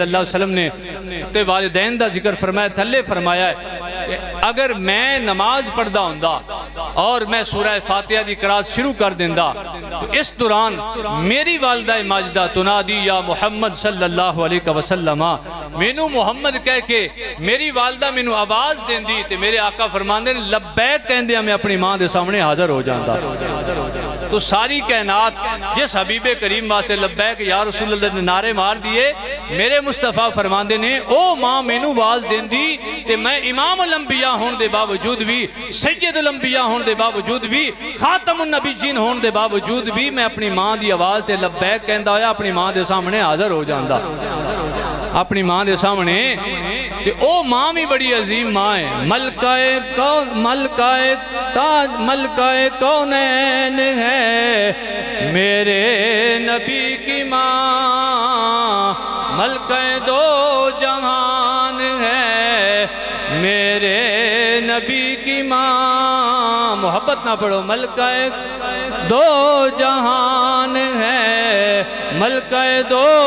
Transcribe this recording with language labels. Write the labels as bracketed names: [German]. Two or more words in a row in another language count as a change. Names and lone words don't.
[Punjabi] اللہ علیہ وسلم نے تے والدین دا ذکر فرمایا تھلے فرمایا ہے اگر میں نماز پڑھدا ہوں دا اور میں سورہ فاتحہ دی قرات شروع کر دیندہ تو اس دوران میری والدہ ماجدہ تنادی یا محمد [Arabic] صلی اللہ علیہ وسلم [Punjabi] مینو محمد کہہ کے میری والدہ مینو آواز دیندی تے میرے آقا فرماندے نے لبیک کہندے ہمیں اپنی ماں دے سامنے حاضر ہو جاندہ تو ساری کائنات جس حبیب کریم واسطے [Arabic] لبیک یا رسول اللہ [Punjabi] نے نعرے مار دیے میرے مصطفیٰ فرماندے نے او ماں مینو آواز دیندی تے میں امام الانبیاء ہون دے باوجود بھی سید الانبیاء ہون دے باوجود بھی خاتم النبیین ہون دے باوجود بھی میں اپنی ماں دی آواز تے لبیک کہندہ ہویا اپنی ماں دے سامنے حاضر ہو جاندہ اپنی ماں دے سامنے تے او ماں بھی بڑی عظیم ماں ہے [Urdu] ملکہ کونین ہے میرے نبی کی ماں ملکہ دو جہان ہے میرے نبی کی ماں محبت نہ پڑھو ملکہ دو جہان ہے ملکہ دو